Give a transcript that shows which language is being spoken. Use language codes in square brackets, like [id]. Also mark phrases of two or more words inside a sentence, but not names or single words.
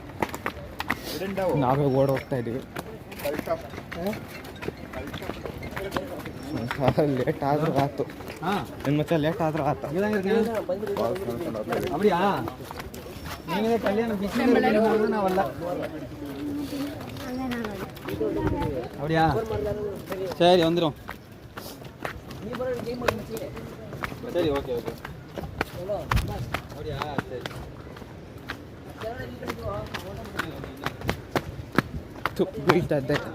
[kn] ನಾವೇ ಓಡೋಗ್ತಾ ಇದ್ದೀವಿ. ಲೇಟ್ ಆದ್ರೂ ಆಯ್ತು. ನಿಮ್ಮ ಮಚ್ಚ ಲೇಟ್ ಆದ್ರೂ ಆಯ್ತು. [ta] அப்படியா? நீங்களே கல்யாணம் பிஸி நாவல்ல. அப்படியா? சரி வந்துரும். சரி ஓகே அப்படியா? சரி [kn] ಬೀಳ್ತಾ ಇದ್ದೆ.